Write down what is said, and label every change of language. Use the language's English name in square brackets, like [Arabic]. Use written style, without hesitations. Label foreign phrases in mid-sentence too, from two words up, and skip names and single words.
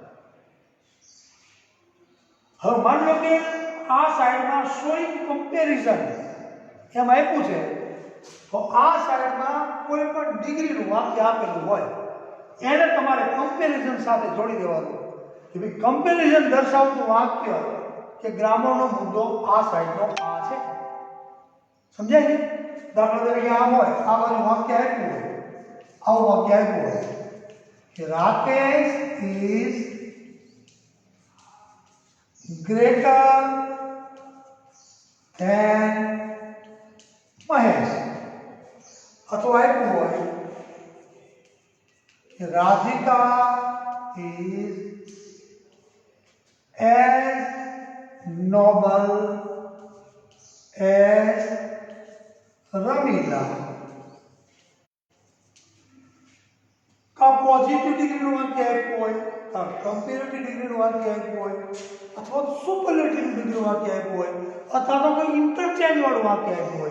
[Gujarati] હવે માની લો કે આ સાઈડમાં [English] showing comparison [Gujarati] એમ આપ્યું છે, તો આ સાઈડમાં કોઈ પણ ડિગ્રીનું વાક્ય આપેલું હોય એને તમારે કમ્પેરિઝન સાથે જોડી દેવાનું કે ભાઈ કમ્પેરિઝન દર્શાવતું વાક્ય કે ગ્રામરનો મુદ્દો આ સાઈડનો આ છે. સમજાય છે? દાખલા તરીકે આમ હોય, આ બાજુ વાક્ય આપ્યું હોય, આવું વાક્ય આપ્યું હોય કે રાકેશ [English] is greater than [Gujarati] મહેશ. અથવા આપ્યું હોય કે રાધિકા [English] is as noble as [Gujarati] રમીલા. કા પોઝિટિવ ડિગ્રીનું વાક્ય આપ્યું હોય, કા કમ્પેરેટિવ ડિગ્રીનું વાક્ય આપ્યું હોય, અથવા સુપરલેટિવ ડિગ્રીનું વાક્ય આપ્યું હોય, અથવા તો કોઈ ઇન્ટરચેન્જ વાળું વાક્ય આપ્યું હોય.